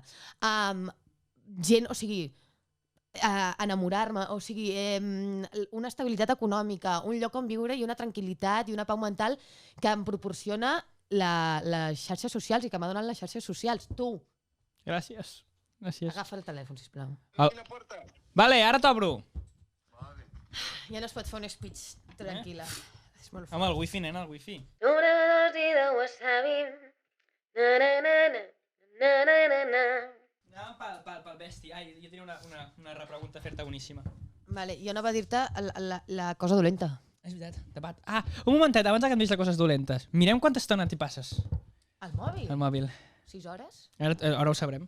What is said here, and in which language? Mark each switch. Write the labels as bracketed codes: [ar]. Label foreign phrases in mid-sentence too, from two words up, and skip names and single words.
[ca] Gent, o sigui, enamorar-me, o sigui, una estabilitat econòmica, un lloc on viure i una tranquil·litat i una pau mental que em proporciona les xarxes socials i que m'ha donat les xarxes socials. Tu. Gràcies. Agafa el telèfon, sisplau. Vale, ara t'obro. Ja no es pot fer un speech tranquil·la. És molt fort. Home, el wifi, nena, el wifi. Una dosi de wasabi. Na na na na na na na na. Anàvem pel bèstia. Ai, jo tenia una repregunta a fer-te boníssima. Vale, jo anava a dir-te la cosa dolenta. És veritat, debat. Un momentet, abans que em diguis les coses dolentes. Mirem quanta estona t'hi passes. El mòbil? El mòbil. 6 hores? Ara ho sabrem.